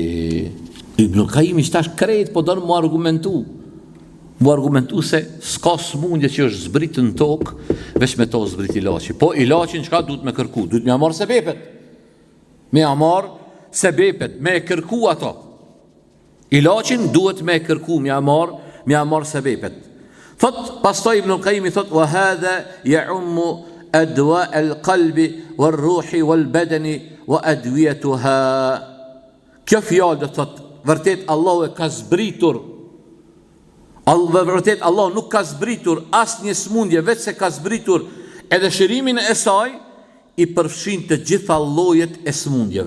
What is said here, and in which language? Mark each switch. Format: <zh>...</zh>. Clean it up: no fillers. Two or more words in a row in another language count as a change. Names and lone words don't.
<sq>Ibn al-Qayyim ishtash krejt, po donë mu argumentu se s'ka smundje që është zbrit në tokë, veç me to zbrit ilaçi. Po ilaçin çka duhet me kërku? Duhet me amar sebepet. Me e kërku ato. Ilaçin duhet me e kërku, me amar sebepet. Thot, pastaj Ibn al-Qayyim thot,</sq> <ar>وهذا يعم أدواء القلب والروح والبدن وأدويتها.</ar> <sq>Kjo fjalë do thot, vërtet Allahu e ka zbritur. Vërtet Allahu nuk ka zbritur asnjë smundje, vetë se ka zbritur edhe shërimin e saj, i përfshin të gjitha llojet e sëmundjeve.</sq>